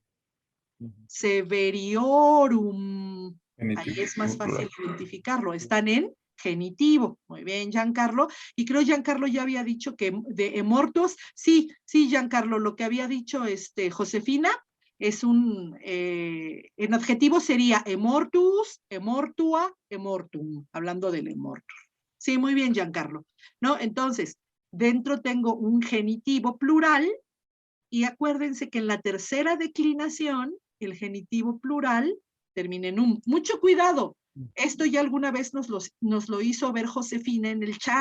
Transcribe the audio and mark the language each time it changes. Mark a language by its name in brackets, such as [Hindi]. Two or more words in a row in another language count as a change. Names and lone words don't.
[Spanish] Severiorum. Ahí es más fácil identificarlo. Están en genitivo. Muy bien, Giancarlo. Y creo Giancarlo ya había dicho que de emortus. Sí, Giancarlo, lo que había dicho Josefina es en adjetivo sería [Latin] emortus, emortua, emortum, [Spanish] hablando del emortus. Sí, muy bien, Giancarlo. ¿No? Entonces, dentro tengo un genitivo plural y acuérdense que en la tercera declinación, el genitivo plural termina en un. Mucho cuidado. Esto ya alguna vez nos lo hizo ver Josefina en el chat.